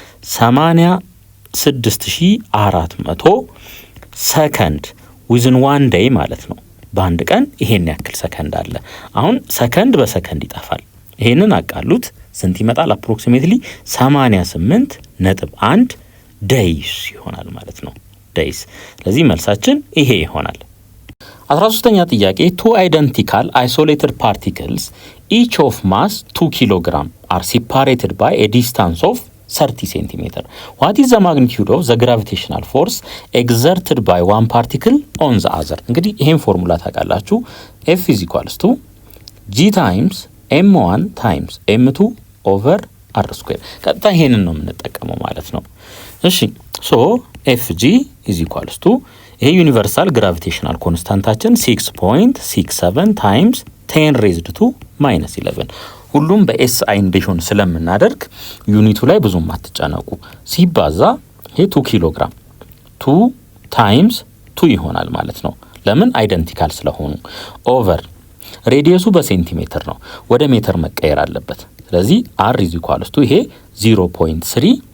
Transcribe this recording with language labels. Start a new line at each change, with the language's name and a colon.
Amharic: 86400 ሰከንድ ዊዝን 1 ዴይ ማለት ነው። በአንድ ቀን ይሄን ያክል ሰከንድ አለ። አሁን ሰከንድ በሰከንድ ይጠፋል። ይሄንን አቃሉት ስንት ይመጣል? አፕሮክሲሜትሊ 88.1 ዴይስ ይሆናል ማለት ነው።
English: days።
Amharic: ስለዚህ መልሳችን ይሄ ይሆናል። 13ኛ ጥያቄ
English: two identical isolated particles each of mass 2 kilogram are separated by a distance of 30 centimeter. What is the magnitude of the gravitational force exerted by one particle on the other?
Amharic: እንግዲህ ይሄን ፎርሙላ ታውቃላችሁ።
English: F is equals to G times M1 times M2 over R square።
Amharic: ቀጥታ ይሄንን ነው የምንጠቀመው ማለት ነው። እሺ ሶ
English: FG is equals to
Amharic: ይሄ ዩኒቨርሳል ግራቪቴሽናል ኮንስታንታችን
English: 6.67 times 10 raised to minus 11
Amharic: ሁሉም በኤስአይ እንዲሆን ስለምናደርግ ዩኒቱ ላይ ብዙም አትጨነቁ። ሲባዛ ይሄ 2 ኪሎ ግራም 2 ታይምስ 2 ይሆናል ማለት ነው። ለምን አይደንቲካል ስለሆኑ። ኦቨር ሬዲየሱ በሴንቲሜትር ነው፣ ወደ ሜትር መቀየር አለበት። ስለዚህ
English: r is equals to
Amharic: ይሄ 0.3